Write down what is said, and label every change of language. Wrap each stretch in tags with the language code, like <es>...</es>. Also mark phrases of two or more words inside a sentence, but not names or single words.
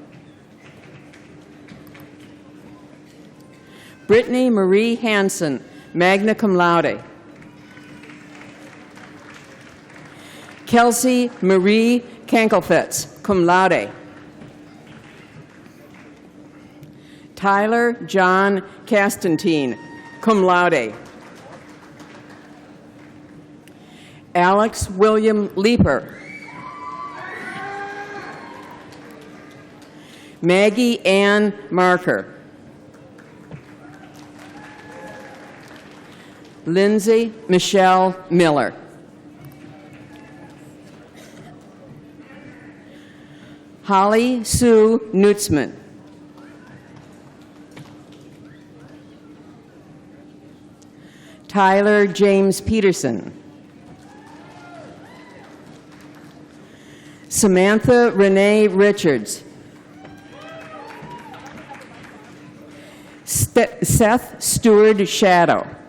<en>Brittany Marie Hansen,</en> <la>magna cum laude.</la> <en>Kelsey Marie Kankelfitz,</en> <la>cum laude.</la> <en>Tyler John Castantine,</en> <la>cum laude.</la> <en>Alex William Leeper. Maggie Ann Marker. Lindsay Michelle Miller. Holly Sue Nutzman. Tyler James Peterson. Samantha Renee Richards. Seth Stewart Shadow.</en>